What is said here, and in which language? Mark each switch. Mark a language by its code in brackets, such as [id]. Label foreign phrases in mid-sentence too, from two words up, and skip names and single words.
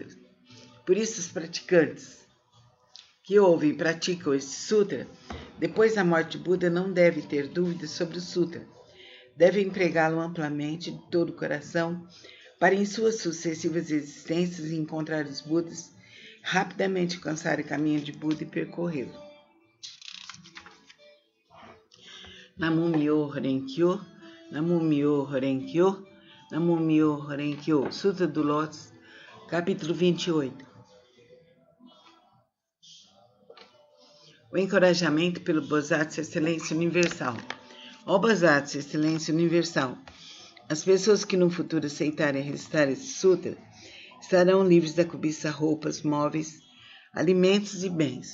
[pt] Por isso, os praticantes que ouvem e praticam esse sutra, depois da morte de Buda, não devem ter dúvidas sobre o sutra. Devem pregá-lo amplamente de todo o coração, para em suas sucessivas existências encontrar os Budas, rapidamente alcançar o caminho de Buda e percorrê-lo. [ja] 南無妙法蓮華経、南無妙法蓮華経、南無妙法蓮華経. [pt] Sutra do Lótus, capítulo 28. O encorajamento pelo Bodhisattva Excelência Universal. Ó Bodhisattva Excelência Universal, as pessoas que no futuro aceitarem recitar esse sutra estarão livres da cobiça, roupas, móveis, alimentos e bens.